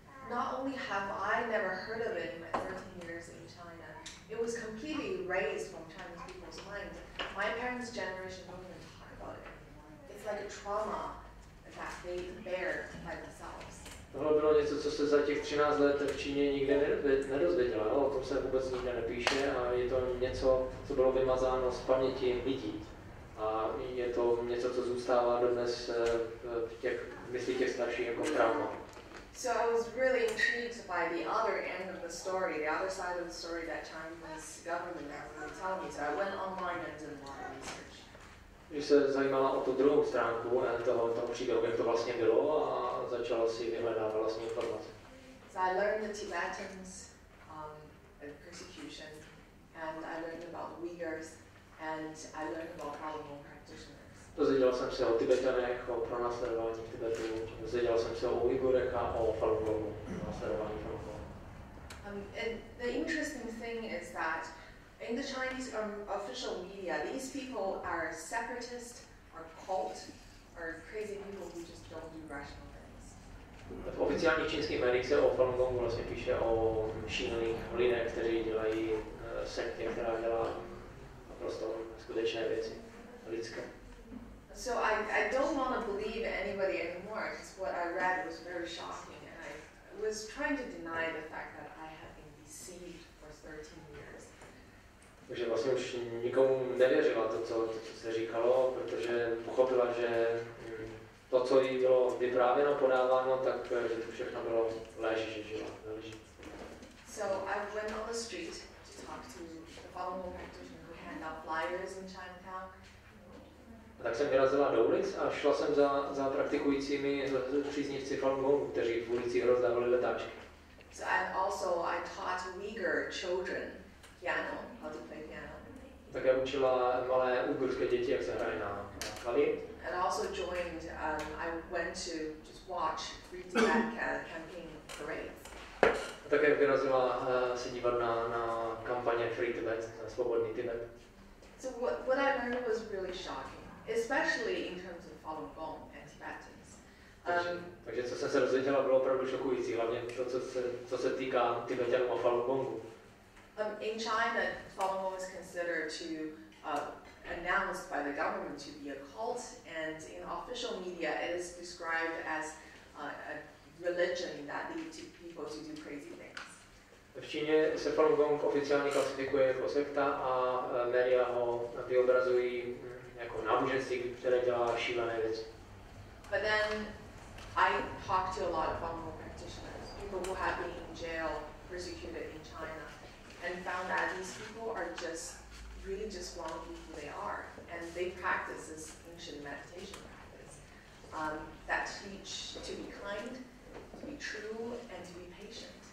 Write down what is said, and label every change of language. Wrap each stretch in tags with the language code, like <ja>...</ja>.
<en>Not only have I never heard of it in my 13 years in China, it was completely erased from Chinese people's minds. My parents' generation don't even talk about it anymore. It's like a trauma that they bear by themselves.</en> <cs>Tohle bylo něco, co se za těch 13 let v Číně nikdy nedozvěděla. O tom se vůbec nikde nepíše a je to něco, co bylo vymazáno z paměti lidí. A je to něco, co zůstává dodnes v těch myslích těch starších jako trauma.</cs> <en>So I was really intrigued by the other end of the story, the other side of the story that Chinese government has really told me. So I went online and did a lot of research.</en> <cs>Když se zajímala o tu druhou stránku toho příběhu, jak to vlastně bylo, a začala si vyhledávat vlastní informace.</cs> <en>So I learned the Tibetans persecution, and I learned about Uyghurs, and I learned about Falun Gong practitioners.</en> <cs>Dozvěděla jsem se o Tibetanech, o pronásledování Tibetu, dozvěděla jsem se o Ujgurech a o Falun Gongu, následování Falun Gongu.</cs> <en>And the interesting thing is that in the Chinese official media, these people are separatists, are cult, are crazy people who just don't do rational things.</en> <cs>V oficiálních čínských médiích se o Falun Gongu vlastně píše o šílených lidech, kteří dělají sektě, která dělá naprosto skutečné věci lidské.</cs> <en>So I don't want to believe anybody anymore because what I read was very shocking, and I was trying to deny the fact that I had been deceived for 13 years.</en> <cs>Takže vlastně vlastně už nikomu nevěřila to, co se říkalo, protože pochopila, že to, co jí bylo vyprávěno, podáváno, tak že to všechno bylo lež, že žila ve lži.</cs> <en>So I went on the street to talk to the Falun Gong practitioner who hand out flyers in Chinatown.</en> <cs>Tak jsem vyrazila do ulic a šla jsem za praktikujícími příznivci Falun Gongu, kteří v ulicích rozdávali letáčky.</cs> <en>So and also I taught Uyghur children piano, how to play piano.</en> <cs>Také učila malé ujgurské děti, jak se hraje na klavír.</cs> <en>And also joined, I went to just watch Free Tibet campaign parades.</en> <cs>A také vyrazila se dívat na kampaně Free Tibet, na svobodný Tibet.</cs> <en>So what I learned was really shocking, especially in terms of Falun Gong and Tibetans.</en> <cs>Takže co jsem se dozvěděla, bylo opravdu šokující, hlavně to, co se týká Tibetanů a Falun Gongu.</cs> <en>In China, Falun Gong is considered to announced by the government to be a cult, and in official media it is described as a religion that leads people to do crazy things.</en> <cs>V Číně se Falun Gong oficiálně klasifikuje jako sekta a média ho vyobrazují jako náboženství, které dělá šílené věci.</cs> <en>But then I talked to a lot of Falun Gong practitioners, people who have been in jail, persecuted in China, and found that these people are really just want to be who they are, and they practice this ancient meditation practice that teach to be kind, to be true, and to be patient.</en>